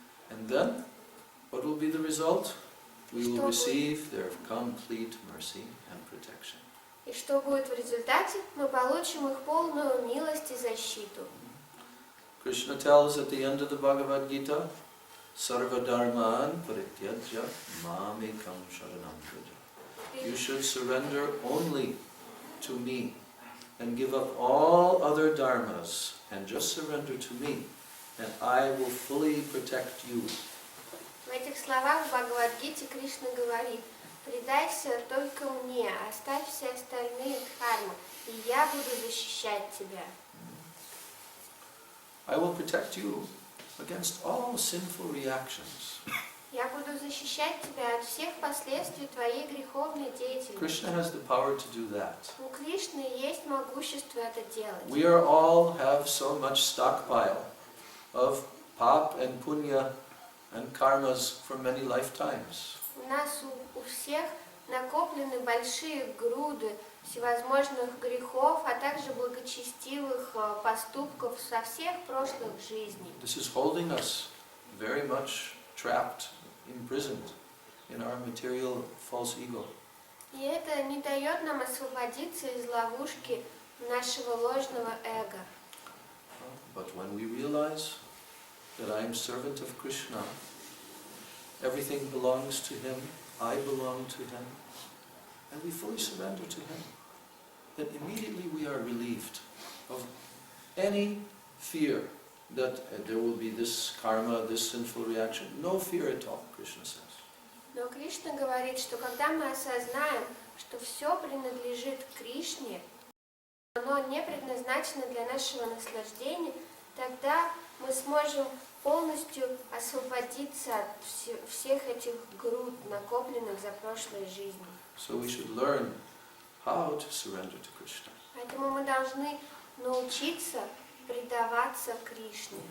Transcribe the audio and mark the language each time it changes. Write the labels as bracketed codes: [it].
[en] And then, what will be the result? We will receive their complete mercy and protection. [ru] И что будет в результате? Мы получим их полную милость и защиту. [en] Krishna tells at the end of the Bhagavad Gita, [sa] Sarva dharman parityajya mamekam sharanam vraja. [en] You should surrender only to me and give up all other dharmas and just surrender to me, and I will fully protect you. [ru] В этих словах в Бхагавад-гите Кришна говорит: «Предайся только мне, оставь все остальные дхармы, и я буду защищать тебя». [en] I will protect you against all sinful reactions. [ru] Я буду защищать тебя от всех последствий твоей греховной деятельности. [en] Krishna has the power to do that. [ru] У Кришны есть могущество это делать. [en] We are all have so much stockpile of pap and punya and karmas for many lifetimes. [ru] У нас у всех накоплены большие груды всевозможных грехов, а также благочестивых поступков со всех прошлых жизней. [en] This is holding us very much trapped, imprisoned in our material false ego. [ru] И это не дает нам освободиться из ловушки нашего ложного эго. [en] But when we realize that I am servant of Krishna, everything belongs to him, I belong to him, and we fully surrender to him, then immediately we are relieved of any fear that there will be this karma, this sinful reaction. No fear at all, Krishna says. [ru] Но Кришна говорит, что когда мы осознаем, что все принадлежит Кришне, оно не предназначено для нашего наслаждения, тогда мы сможем полностью освободиться от всех этих груд, накопленных за прошлой жизни. [en] So we should learn how to surrender to Krishna. [ru] Поэтому мы должны научиться предаваться Кришне.